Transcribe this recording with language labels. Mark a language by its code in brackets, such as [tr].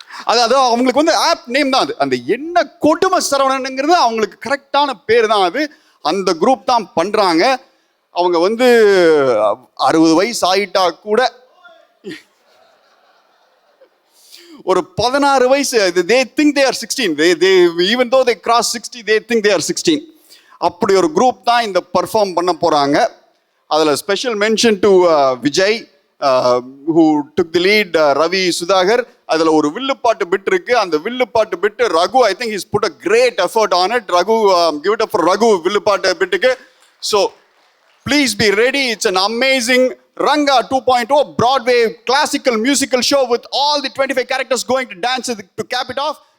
[ta] அதாவது அவங்களுக்கு வந்து ஆப் நேம் தான் அது. அந்த என்ன கொடுமை சரவணனுங்கிறது அவங்களுக்கு கரெக்டான பேர் தான் அது. அந்த குரூப் தான் பண்றாங்க. அவங்க வந்து 60 வயசு ஆயிட்டா கூட ஒரு 16 வயசு, [en] they think they are 16. They even though they cross 60, they think they are 16. [ta] அப்படி ஒரு குரூப் தான் இந்த பர்ஃபார்ம் பண்ண போகிறாங்க. அதில் [en] special mention to [ta] Vijay [en] who took the lead, [ta] Ravi Sudhakar. அதில் ஒரு வில்லுப்பாட்டு பிட் இருக்கு. அந்த வில்லுப்பாட்டு பிட்டு [en] Raghu, I think he's put a great effort on it. Raghu, give it up for Raghu [ta] வில்லுப்பாட்டு பிட்டுக்கு. [en] So please be ready. It's an amazing Ranga 2.0 Broadway classical musical show with all the 25 characters going to dance to cap it off.